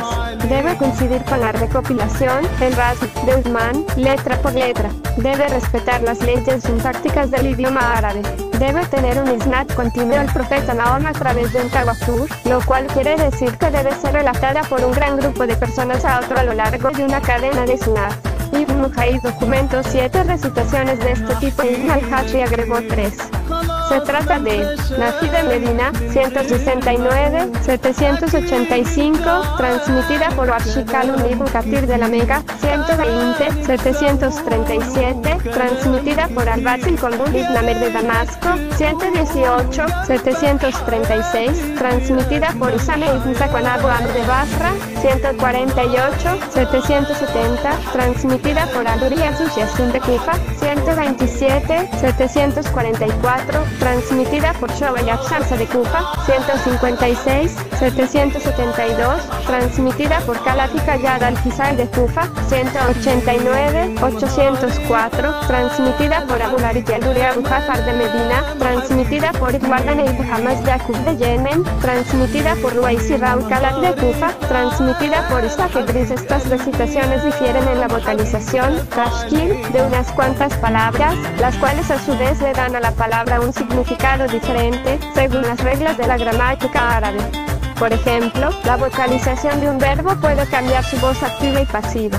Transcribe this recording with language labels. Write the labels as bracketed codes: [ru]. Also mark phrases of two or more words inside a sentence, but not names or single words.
[es] Debe coincidir con la recopilación, el ras, de Uthman, letra por letra. Debe respetar las leyes sintácticas del idioma árabe. Debe tener un isnad continuo al profeta Mahoma a través de un tawatur, lo cual quiere decir que debe ser relatada por un gran grupo de personas a otro a lo largo de una cadena de isnad. Ibn Mujaid documentó 7 recitaciones de este tipo y Ibn al-Hajri agregó 3. Se trata de Nafi de Medina, 169, 785, transmitida por Warshikalu Ibn Kathir de la Mega, 120, 737, transmitida por Al-Basil Qulub Ibn Amr de Damasco, 118, 736, transmitida por Usama Ibn Zakwan Abu Amr de Basra, 148, 770, transmitida por Al-Uriyasu Yasin de Kufa, 127, 744, transmitida por Shoaib Shamsa de Kufa, 156, 772, transmitida por Khalaf Kayad al-Kisai de Kufa, 189, 804, transmitida por Abu Larij al-Duri Abu Jafar de Medina, transmitida por Ibn Ibn Hamas Yaqub de Yemen, transmitida por Ruwaisi Raul Khalaf de Kufa, transmitida por Ishaq Idris. Estas recitaciones difieren en la vocalización, tashkil, de unas cuantas palabras, las cuales a su vez le dan a la palabra un significado diferente, según las reglas de la gramática árabe. Por ejemplo, la vocalización de un verbo puede cambiar su voz activa y pasiva.